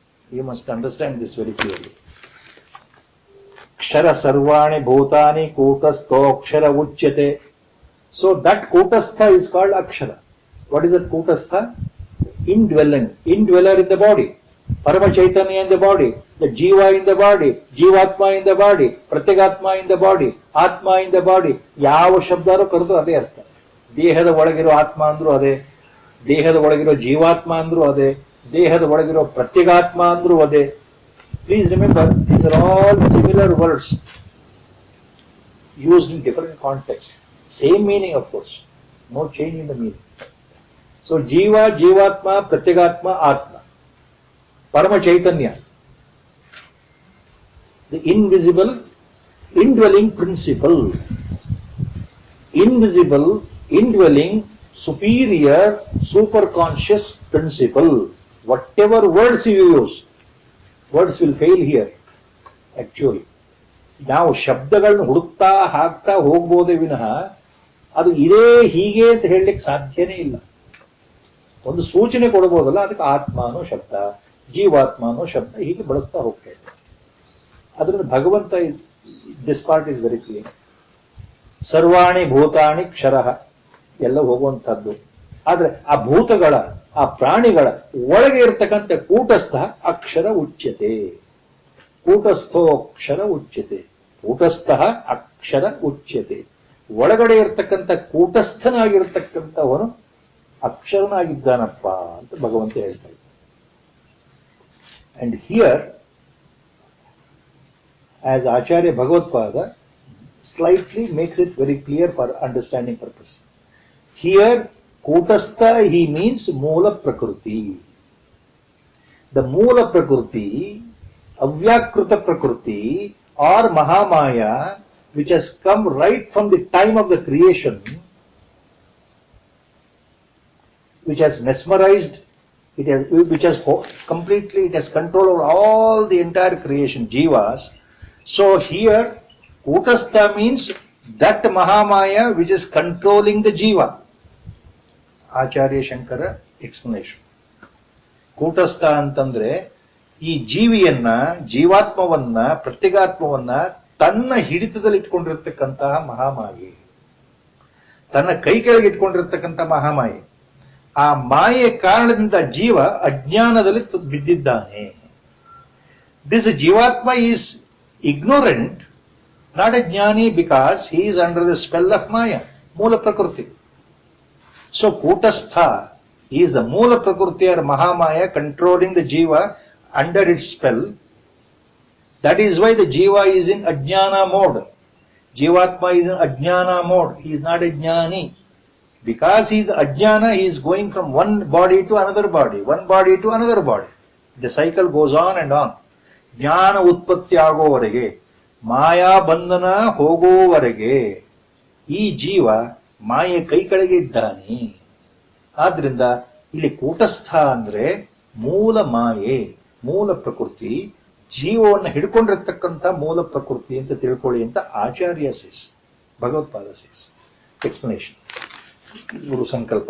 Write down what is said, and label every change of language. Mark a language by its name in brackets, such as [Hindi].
[English] You must understand this very clearly. [Sanskrit] Akshara sarvani bhutani kutastha uchyate. [English] So that kutastha is called akshara. What is that kutastha? Indweller in the body. Parama Chaitanya in the body. The Jiva in the body. Jivatma in the body. Pratyagatma in the body. Atma in the body. [Kannada] ಯಾವ ಶಬ್ದಾರು ಕರೆದು ಅದೇ ಅರ್ಥ. ದೇಹದ ಒಳಗಿರೋ ಆತ್ಮ ಅಂದ್ರೂ ಅದೇ, ದೇಹದ ಒಳಗಿರೋ ಜೀವಾತ್ಮ ಅಂದ್ರೂ ಅದೇ, ದೇಹದ ಒಳಗಿರೋ ಪ್ರತ್ಯಗಾತ್ಮ ಅಂದ್ರೂ ಅದೇ. [English] Please remember, these are all similar words used in different contexts. Same meaning, of course. No change in the meaning. So, Jiva, Jivatma, Pratyagatma, Atma. Parama Chaitanya. The invisible, indwelling principle. Invisible, indwelling, superior, superconscious principle. Whatever words you use, words will fail here, actually. [Kannada] ನಾವು ಶಬ್ದಗಳನ್ನು ಹುಡುಕ್ತಾ ಹಾಕ್ತಾ ಹೋಗ್ಬೋದೇ ವಿನಃ ಅದು ಇದೇ ಹೀಗೆ ಅಂತ ಹೇಳಲಿಕ್ಕೆ ಸಾಧ್ಯನೇ ಇಲ್ಲ. ಒಂದು ಸೂಚನೆ ಕೊಡಬಹುದಲ್ಲ, ಅದಕ್ಕೆ ಆತ್ಮ ಅನ್ನೋ ಶಬ್ದ, ಜೀವಾತ್ಮ ಅನ್ನೋ ಶಬ್ದ ಹೀಗೆ ಬಳಸ್ತಾ ಹೋಗ್ತಾ ಇದ್ದಾರೆ. ಅದರಿಂದ ಭಗವಂತ [English] This part is very clear. [Sanskrit] ಸರ್ವಾಣಿ ಭೂತಾಣಿ ಕ್ಷರಃ [Kannada] ಎಲ್ಲ ಹೋಗುವಂತಹದ್ದು. ಆದ್ರೆ ಆ ಭೂತಗಳ, ಆ ಪ್ರಾಣಿಗಳ ಒಳಗೆ ಇರತಕ್ಕಂಥ ಕೂಟಸ್ಥ [Sanskrit] ಅಕ್ಷರ ಉಚ್ಯತೆ. ಕೂಟಸ್ಥೋ ಅಕ್ಷರ ಉಚ್ಯತೆ. ಕೂಟಸ್ಥ ಅಕ್ಷರ ಉಚ್ಯತೆ. [Kannada] ಒಳಗಡೆ ಇರತಕ್ಕಂಥ ಕೂಟಸ್ಥನಾಗಿರ್ತಕ್ಕಂಥವನು ಅಕ್ಷರನಾಗಿದ್ದಾನಪ್ಪ ಅಂತ ಭಗವಂತ ಹೇಳ್ತಾ ಇದ್ದ. [English] And here as Acharya Bhagavad-pada slightly makes it very clear for understanding purpose. Here, Kutastha, he means Moola Prakriti. The Moola Prakriti, Avyakruta Prakriti, or Mahamaya, which has come right from the time of the creation, which has mesmerized, which has completely, it has control over all the entire creation, Jivas. So here, Kutastha means that Mahamaya which is controlling the Jiva. Acharya Shankara explanation. [Kannada] Kutastha ಅಂತಂದ್ರೆ ಈ ಜೀವಿಯನ್ನ, ಜೀವಾತ್ಮವನ್ನ, ಪ್ರತ್ಯಗಾತ್ಮವನ್ನ ತನ್ನ ಹಿಡಿತದಲ್ಲಿ ಇಟ್ಕೊಂಡಿರ್ತಕ್ಕಂತಹ ಮಹಾಮಾಯಿ, ತನ್ನ ಕೈ ಕೆಳಗೆ ಇಟ್ಕೊಂಡಿರ್ತಕ್ಕಂಥ ಮಹಾಮಾಯಿ. ಆ ಮಾಯೆಯ ಕಾರಣದಿಂದ ಜೀವ ಅಜ್ಞಾನದಲ್ಲಿ ಬಿದ್ದಿದ್ದಾನೆ. [English] This Jivatma is ignorant, not a jnani, because he is under the spell of Maya, Moola Prakriti. So Kutastha is the Moola Prakriti or Mahamaya controlling the Jiva under its spell. That is why the Jiva is in Ajnana mode. Jivatma is in Ajnana mode. He is not a jnani. Because he is Ajnana, he is going from one body to another body, one body to another body. The cycle goes on and on. [Kannada] ಜ್ಞಾನ ಉತ್ಪತ್ತಿ ಆಗೋವರೆಗೆ, ಮಾಯಾ ಬಂಧನ ಹೋಗುವವರೆಗೆ ಈ ಜೀವ ಮಾಯೆ ಕೈ ಕೆಳಗೆ ಇದ್ದಾನೆ. ಆದ್ರಿಂದ ಇಲ್ಲಿ ಕೂಟಸ್ಥ ಅಂದ್ರೆ ಮೂಲ ಮಾಯೆ, ಮೂಲ ಪ್ರಕೃತಿ ಜೀವವನ್ನು ಹಿಡ್ಕೊಂಡಿರ್ತಕ್ಕಂಥ ಮೂಲ ಪ್ರಕೃತಿ ಅಂತ ತಿಳ್ಕೊಳ್ಳಿ ಅಂತ ಆಚಾರ್ಯ ಸೇಸ್, ಭಗವತ್ಪಾದ ಸೇಸ್. ಎಕ್ಸ್ಪ್ಲನೇಷನ್. ಗುರು ಸಂಕಲ್ಪ.